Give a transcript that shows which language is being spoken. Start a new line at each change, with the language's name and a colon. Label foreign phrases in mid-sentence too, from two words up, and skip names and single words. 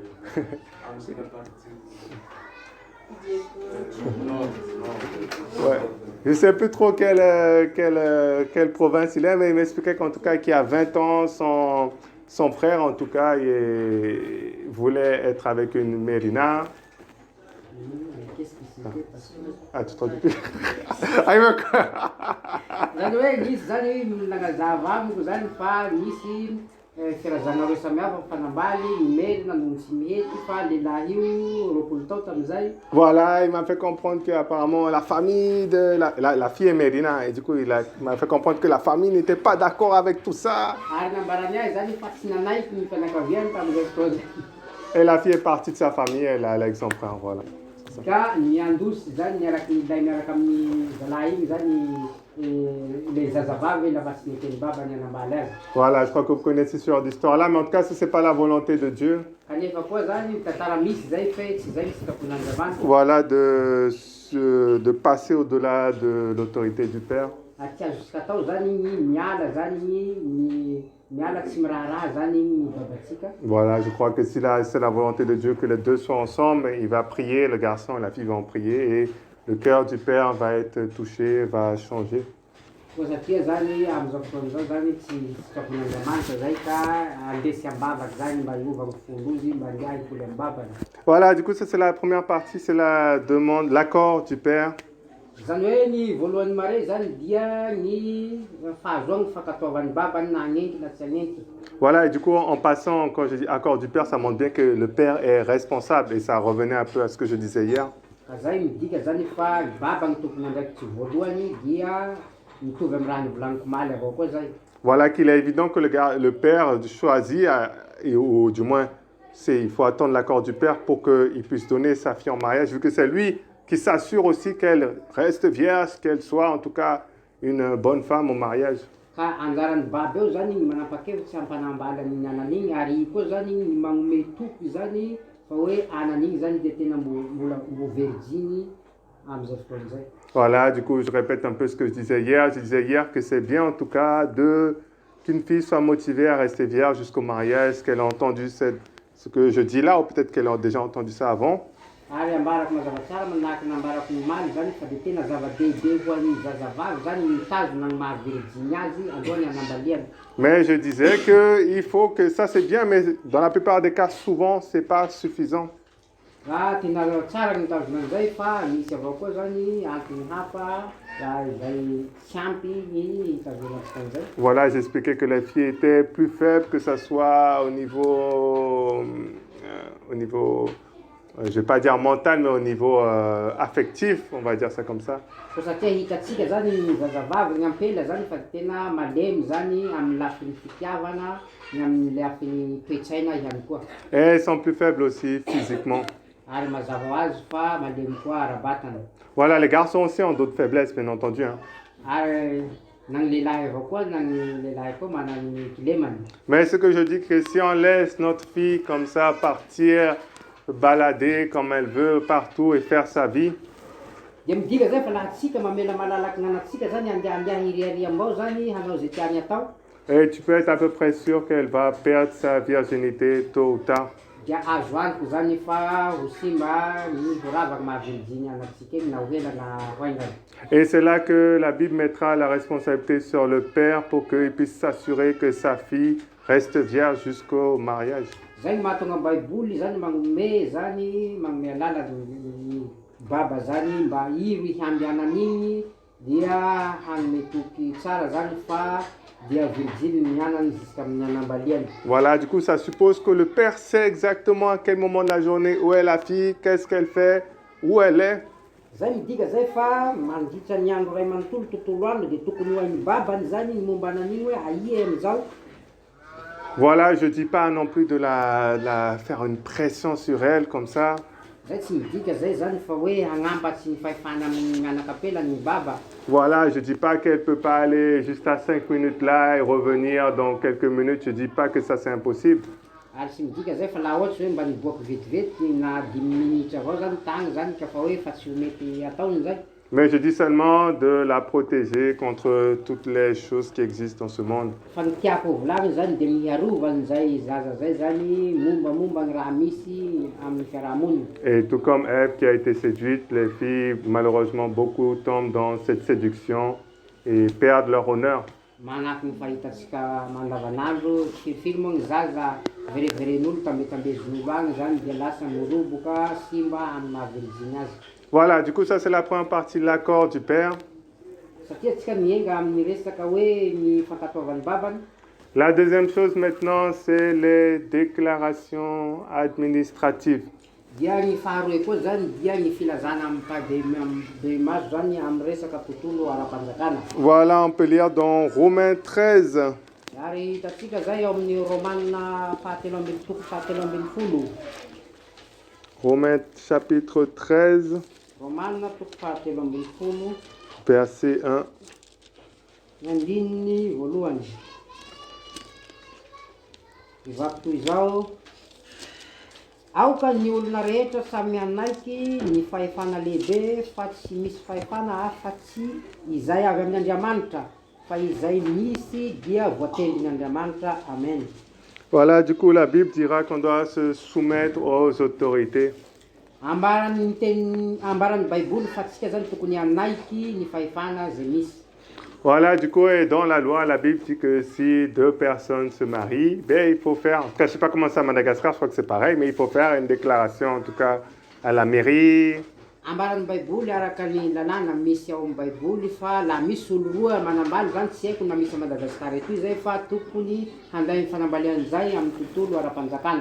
French: Ouais. Je ne sais plus trop quelle province il est, mais il m'expliquait qu'en tout cas, qu'il y a 20 ans, son frère, en tout cas, il voulait être avec une Mérina. Qu'est-ce qui s'était passé? Ah, tu t'en dis plus.
Malagasy: Zany hoe nisy zany nagazava amiko zany fa nisy firazana roa samihafa mifanambaly Merina no tsy mihety fa lehilahy io roapolo tao tamizay.
French: Voilà, il m'a fait comprendre qu'apparemment la famille de la fille est Mérina, et du coup il m'a fait comprendre que la famille n'était pas d'accord avec tout ça.
Malagasy: Ary nambarany ahy zany fa tsy nanaiky ny fianakaviany tamizay fotoa zay.
French: Et la fille est partie de sa famille, elle est avec son frère, voilà.
Malagasy: Ka niandosy zany niaraky nilay miaraka amin'ny zalahy igny zany le zazavavy lafa tsy niteny babany hanambaly azy.
French: Voilà, je crois que vous connaissez ce genre d'histoire-là, mais en tout cas, si ce n'est pas la volonté de Dieu.
Malagasy: Kanefa koa zany tantara misy zay fe tsy zay sikapon'Andriamanitra.
French: Voilà, de passer au-delà de l'autorité du Père.
Malagasy: Aty azo tao zany ny miala zany ny miala tsy miraharaha zany ny babatsika.
French: Voilà, je crois que si c'est la volonté de Dieu que les deux soient ensemble, il va prier, le garçon et la fille vont prier, et le cœur du Père va être touché, va changer.
Malagasy: Koa satria zany am'izao fotoan'izao zany tsy sikapon'Andriamanitra zay ka andesy ambavaky zany mba hiova ny folo izy mba handeha hikoly ambavany.
French: Voilà, du coup ça c'est la première partie, c'est la demande, l'accord du Père.
Malagasy: Zany hoe ny voalohany mare zany dia ny fahazoany fankatoavan'ny babany na hagnenty na tsy hagnenty.
French: Voilà, et du coup en passant, quand je dis accord du Père, ça montre bien que le Père est responsable, et ça revenait un peu à ce que je disais hier.
Malagasy: Ka zay midika zany fa baba ny tompony andraikitsy voalohany dia mitovy amin'ny raha nivolaniko maly avao koa zay.
French: Voilà qu'il est évident que le Père choisit, ou du moins il faut attendre l'accord du Père pour qu'il puisse donner sa fille en mariage, vu que c'est lui qui s'assure aussi qu'elle reste vierge, qu'elle soit en tout cas une bonne femme au mariage.
Malagasy: Ka anjaran'ny baba eo zany ny manapa-kevitsy ampanambaly amin'ny anan'igny ary koa zany ny magnome toky zany fa hoe anan'igny zany de tena mbo verjiny am'izay fotoan'izay.
French: Voilà, du coup je répète un peu ce que je disais hier. Je disais hier que c'est bien en tout cas qu'une fille soit motivée à rester vierge jusqu'au mariage, qu'elle a entendu ce que je dis là, ou peut-être qu'elle a déjà entendu ça avant.
Malagasy: Ary ambarako mazava tsara manahaka nambarako ny maly zany fa de tena zava-dehibe ho an'ny zazavavy zany mitazona ny mahaverjiny azy alohany hanambaliany.
French: Mais je disais qu'il faut que ça c'est bien, mais dans la plupart des cas, souvent, c'est pas suffisant.
Malagasy: Raha tena tsara ny mitazona an'izay fa misy avao koa zany antony hafa raha izay tsy ampy ny hitazonantsika an'izay.
French: Voilà, j'expliquais que les filles étaient plus faibles, que ça soit au niveau je vais pas dire mental, mais au niveau affectif, on va dire ça comme ça.
Malagasy: Fa satria hitatsika zany ny zazavavy ny ampela zany fa tena malemy zany amin'ny lafin'ny fitiavana ny amin'ny lafin'ny toe-tsaina ihany koa.
French: Et elles sont plus faibles aussi physiquement.
Malagasy: Ary mazava ho azy fa malemy koa ara-batana.
French: Voilà, les garçons aussi ont d'autres faiblesses, bien entendu. Hein.
Malagasy: Ary na ny lehilahy avao koa na ny lehilahy koa manany kilemany.
French: Mais ce que je dis, que si on laisse notre fille comme ça partir, balader comme elle veut partout et faire sa vie.
Malagasy: De midika zay fa laha tsika mamela malalaky gn'anatsika zany andeha hiriariam-bao zany hanao zay tiany atao.
French: Et tu peux être à peu près sûr qu'elle va perdre sa virginité tôt ou tard.
Malagasy: dia azo antoka zany fa ho simba ny horavaka mahavelogny anatsika eny na ho helana hoaingana.
French: Et c'est là que la Bible mettra la responsabilité sur le père pour qu'il puisse s'assurer que sa fille reste vierge jusqu'au mariage.
Malagasy: Zay ny mahatonga baiboly zany magnome zany magnome alala ny baba zany mba iro hiambianan'igny dia hanome toky tsara zany fa dia virgile mianany jusqu'amin'ny anambaliany.
French: Voilà, du coup, ça suppose que le père sait exactement à quel moment de la journée où est la fille, qu'est-ce qu'elle fait, où elle est.
Malagasy: Zay midika zay fa mandritra ny andro ray manontolo tontolo andro dia tokony ho hain'ny babany zany ny momba anan'igny hoe aia amizao.
French: Voilà, je ne dis pas non plus de la faire une pression sur elle comme ça. Zay tsy midika zay zany fa hoe hagnampatsy ny fahefana amin'ny mianakapela ny baba. Voilà, je ne dis pas qu'elle ne peut pas aller juste à 5 minutes là et revenir dans quelques minutes. Je ne dis pas que ça c'est impossible.
Malagasy: Ary tsy midika zay fa laha ohatsy hoe mba niboaka vetivety na 10 minitra avao zany tagny zany ka fa hoe fa tsy ho mety ataony zay.
French: Mais je dis seulement de la protéger contre toutes les choses qui existent dans ce monde.
Malagasy: Fa ny tiako volagny zany dia miarovany zay zaza zay zany mombamomba ny raha misy amin'ny fiarahamonina.
French: Et tout comme Ève qui a été séduite, les filles, malheureusement, beaucoup tombent dans cette séduction et perdent leur honneur.
Malagasy: Manahaky ny fahitatsika mandavanandro tsirifiry moa ny zaza vereveren'olo tambezon'olo agny zany dia lasa moroboka simba amin'ny mahavelogny azy.
French: Voilà, du coup, ça c'est la première partie, l'accord du père.
Malagasy: Satria tsika mienga amin'ny resaka hoe ny fankatoavan'ny babany.
French: La deuxième chose maintenant, c'est les déclarations administratives.
Malagasy: Dia ny faharoe koa zany dia ny filazana amin'ny maso zany amin'ny resaka tontolo ara-panjakana.
French: Voilà, on peut lire dans Romains 13.
Malagasy: Ary hitatsika zay eo amin'ny Romanina fahatelo ambin'ny toko fahatelo ambin'ny folo.
French: Romains chapitre 13,
Malagasy: Romanina toko fahatelo ambin'ny folo.
French: verset 1.
Malagasy: Ny andininy voalohany. Mivaky toy izao. Aoka ny olona rehetra samy anaiky ny fahefana lehibe fa tsy misy fahefana afa-tsy izay avy amin'ny Andriamanitra fa izay misy dia voatendry ny Andriamanitra. Amen.
French: Voilà, du coup, la Bible dira qu'on doit se soumettre aux autorités.
Malagasy: Ambaran'ny baiboly fa tsika zany tokony anaiky ny fahefana zay misy.
French: Voilà, du coup, et dans la loi, la Bible dit que si deux personnes se marient, ben, il faut faire, en tout cas, je ne sais pas comment c'est à Madagascar, je crois que c'est pareil, mais il faut faire une déclaration, en tout cas, à la mairie.
Malagasy: Ambaran'ny baiboly araka ny lalàna misy ao amin'ny baiboly fa laha misy olo roa manambaly zany tsy haiko na misy a Madagascar etoy zay fa tokony handay ny fanambalian'izay amin'ny tontolo ara-panjakana.